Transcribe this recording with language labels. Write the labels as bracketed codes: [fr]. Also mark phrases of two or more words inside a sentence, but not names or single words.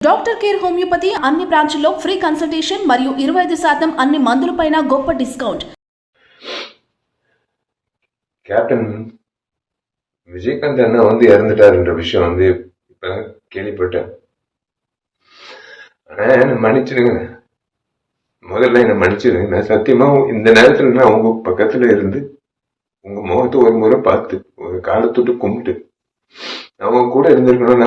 [te] డాక్టర్ కేర్ హోమియోపతి అన్ని బ్రాంచ్ల్లో [en] free consultation [te] మరియు 25% అన్ని మందులపైన గొప్ప డిస్కౌంట్. [ta] கேப்டன் விஜயகாந்த் அண்ணா இறந்துட்டாருன்ற விஷயம் இப்ப கேள்விப்பட்டேன். ஆனா என்ன மன்னிச்சிடுங்க, முதல்ல என்ன மன்னிச்சிடுங்க. நான் சத்தியமா இந்த நேரத்துல நான் உங்க பக்கத்துல இருந்து உங்க முகத்தை ஒரு முறை பார்த்து ஒரு காலத்தொட்டு கும்பிட்டு அவங்க கூட இருந்திருக்கணும்.